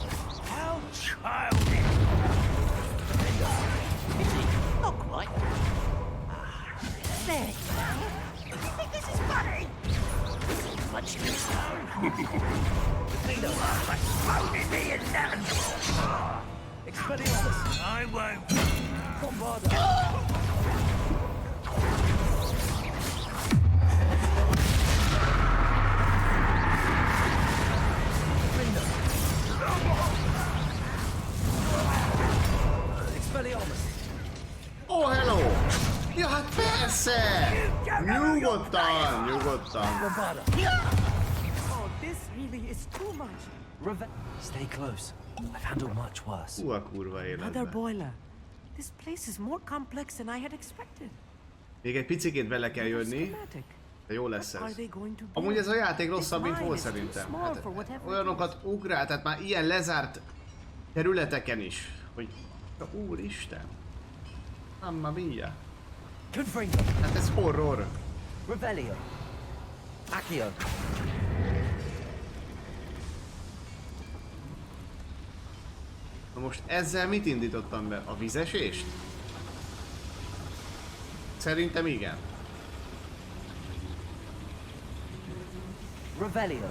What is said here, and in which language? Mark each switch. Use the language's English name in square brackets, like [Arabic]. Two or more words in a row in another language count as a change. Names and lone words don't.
[English] How childish! Is he? Not quite. There you go. You think this is funny? Much too slow. Exploding me in that. Expelliarmus. I won't. Bombarda. Expelliarmus. Oh, hello! [Hungarian] Ja, hát persze! Nyugodtan! Bombarda. [English] Oh, this really is too much. Stay close. I've handled much worse. [Hungarian] A kurva [English] Another [Hungarian] életbe. [English] boiler. This place is more complex than I had expected. [Hungarian] Még egy picikét bele kell jönni, de jó lesz ez. Amúgy ez a játék rosszabb, mint volt szerintem. Hát, olyanokat ugrál, tehát már ilyen lezárt területeken is, hogy úristen. [Italian] Mamma mia. [Hungarian] Hát ez horror. Revelio. Accio. Na most ezzel mit indítottam be? A vízesést? Szerintem igen. Revelio.